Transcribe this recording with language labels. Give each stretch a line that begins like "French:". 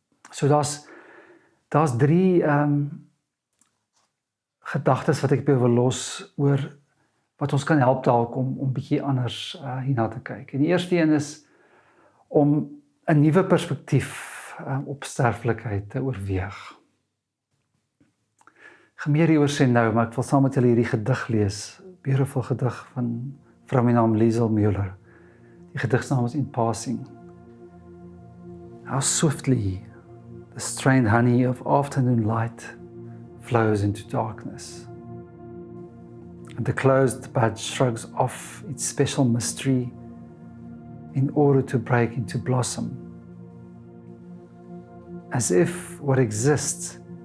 Afrikaans: So daar's 3 gedagtes wat ek wil los oor wat ons kan help dalk om bietjie anders hierna te kyk. En die eerste een is om 'n nuwe perspektief op sterflikheid te oorweeg. Ek gaan meer hieroor sê nou, maar ek wil saam met julle hierdie gedig lees. Beautiful gedig van vrou met naam Liesel Müller. Die gedigsnaam is In Passing.
English: How swiftly the strained honey of afternoon light flows into darkness. And the closed bud shrugs off its special mystery in order to break into blossom. As if what exists